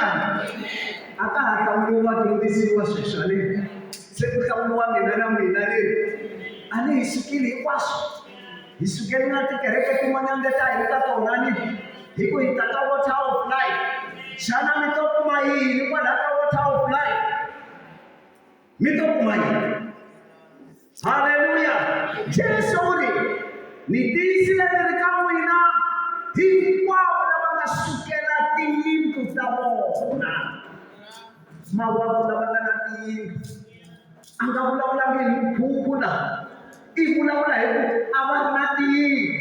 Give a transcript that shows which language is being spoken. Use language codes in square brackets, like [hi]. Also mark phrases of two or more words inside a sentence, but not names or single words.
[ts] A ka ha hlamuriwa vadyondzisiwa sweswo haleni, se ku hlamuriwa mina na n'wina leri. A ni hi sukile hinkwaswo, hi sukele na tikereke tin'wanyana leti a hi ka tona ni hi ku hi ta ka Water of Life. Xana mi to kuma yini kwalaho ka Water of Life? Mi to kuma yini? Haleluya. Jesu u ri ni tiyisile ni ri ka n'wina hinkwavo lava nga sukela tiyindlu ta vona. Mawaku lava nga na tiyindlu a nga vulavulangi hi mukhukhula, i vulavula hi ku a va ri na tiyindlu.